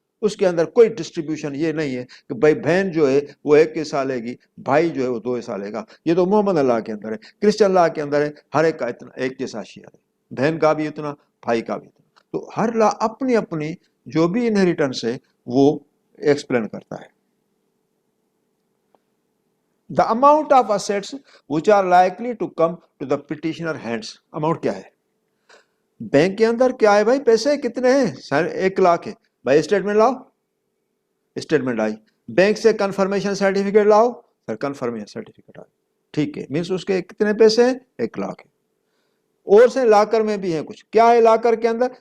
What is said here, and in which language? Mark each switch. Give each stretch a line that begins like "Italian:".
Hindi: उसके अंदर कोई डिस्ट्रीब्यूशन ये नहीं है कि भाई बहन जो है वो 1 हिस्सा लेगी, भाई जो है वो 2 हिस्सा लेगा। ये तो मोहम्मद अल्लाह के अंदर है। क्रिश्चियन लॉ के अंदर है हर एक का इतना 1 जैसा शेयर है, बहन का भी इतना, भाई का भी इतना। तो हर लॉ अपनी अपनी जो भी इनहेरिटेंस है वो एक्सप्लेन करता है।
English: The amount of assets which are likely to come to the petitioner hands.
Hindi: Amount क्या है? बैंक के अंदर क्या है भाई? पैसे कितने हैं? सर 1 लाख है भाई, स्टेटमेंट लाओ, स्टेटमेंट आई। बैंक से कंफर्मेशन सर्टिफिकेट लाओ, सर कंफर्मेशन सर्टिफिकेट आई। ठीक है, मीन्स उसके कितने पैसे हैं? 1 लाख है। और से लाकर में भी है कुछ, क्या है लाकर के अंदर?